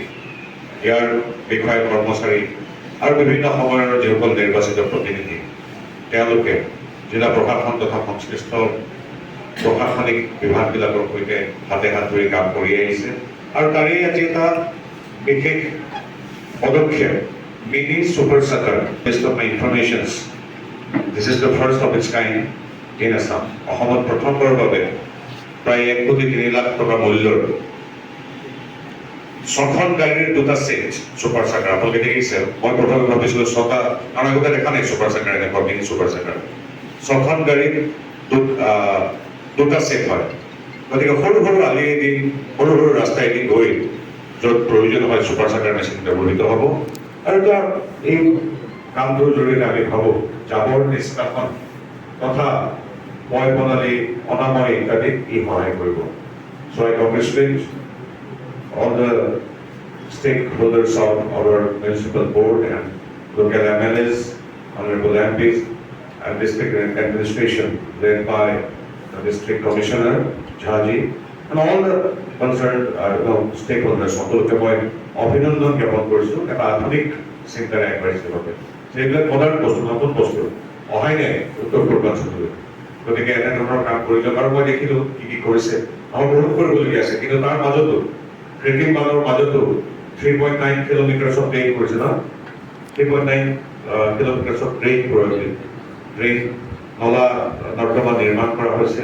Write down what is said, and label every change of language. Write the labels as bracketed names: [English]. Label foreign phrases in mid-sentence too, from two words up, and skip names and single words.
[Assamese] ইয়াৰ বিষয়া কৰ্মচাৰী আৰু বিভিন্ন সময়ৰ যিসকল নিৰ্বাচিত প্ৰতিনিধি, তেওঁলোকে জিলা প্ৰশাসন তথা সংশ্লিষ্ট প্ৰশাসনিক বিভাগবিলাকৰ সৈতে হাতে হাত ধৰি কাম কৰি আহিছে। আৰু তাৰেই আজি এটা বিশেষ পদক্ষেপ, [English] mini super sucker. best of my informations, this is the first of its kind in Assam. [Assamese] অসমত প্ৰথমবাৰৰ বাবে প্ৰায় 1,03,00,000 টকা মূল্যৰ 6খন গাড়ীৰ 2টা ছেট [English] super sucker. [Assamese] আপোনালোকে দেখিছে, মই প্ৰথমে ভাবিছিলোঁ 6টা, কাৰণ আগতে দেখা নাই [English] super sucker [Assamese] এনেকুৱা [English] mini super sucker. [Assamese] 6খন গাড়ীৰ 2টা ছেট হয়। গতিকে সৰু সৰু আলিয়েদি, সৰু সৰু ৰাস্তাইদি গৈ য'ত প্ৰয়োজন হয় [English] super sucker machine [Assamese] ব্যৱহৃত হ'ব। আৰু তাৰ এই কামটোৰ জৰিয়তে আমি ভাবোঁ জাবৰ নিষ্কাশন তথা ময় প্ৰণালী, অনাময় ইত্যাদিত ই সহায় কৰিব। [English] So I congratulate all the stakeholders of our municipal board and local MLAs, honorable MPs, and district administration led by the district commissioner, Jhaji, and all the concerned stakeholders. [Assamese] সকলোকে মই অভিনন্দন জ্ঞাপন কৰিছোঁ এটা আধুনিক চিন্তাৰে আগবাঢ়িছে বাবে। সেইবিলাক মডাৰ্ণ বস্তু, নতুন বস্তু অহাই নাই উত্তৰ পূৰ্বাঞ্চললৈ। গতিকে এনেধৰণৰ কাম কৰি যাওক। আৰু মই দেখিলোঁ কি কি কৰিছে, আমাৰ বহুত কৰিবলগীয়া আছে, কিন্তু তাৰ মাজতো কৃত্ৰিম বানৰ মাজতো [English] 3.9 kilometre of drain [Assamese] কৰিছে ন, [English] 3.9 kilometre of drain drain [Assamese] নলা নৰ্দমা নিৰ্মাণ কৰা হৈছে।